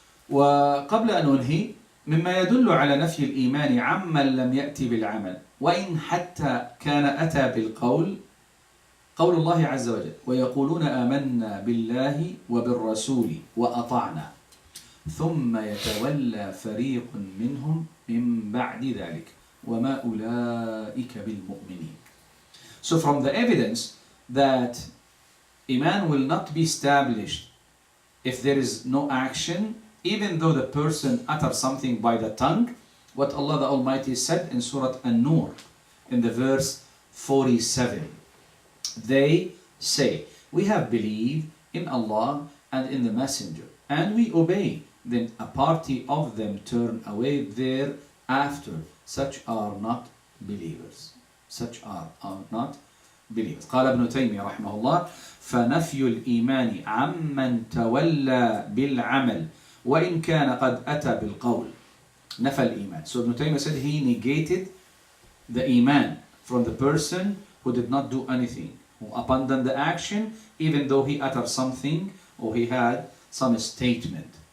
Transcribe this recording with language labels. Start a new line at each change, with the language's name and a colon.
Arabic: وقبل أن أنهي مما يدل على نفي الإيمان عمن لم يأتي بالعمل وإن حتى كان أتى بالقول قول الله عز وجل ويقولون آمنا بالله وبالرسول وأطعنا ثم يتولى فريق منهم من بعد ذلك وما أولئك بالمؤمنين.
English: So from the evidence that Iman will not be established if there is no action, even though the person utters something by the tongue, what Allah the Almighty said in Surah An-Nur in the verse 47. They say, we have believed in Allah and in the Messenger, and we obey. Then a party of them turn away thereafter. Such are not believers. Such are not believers.
Arabic: قال ابن تيمية رحمه الله فنفي الإيمان عمن تولى بالعمل وإن كان قد أتى بالقول. نفى الإيمان.
English: So Ibn Taymiyyah said he negated the Iman from the person who did not do anything, who abandoned the action, even though he uttered something or he had some statement.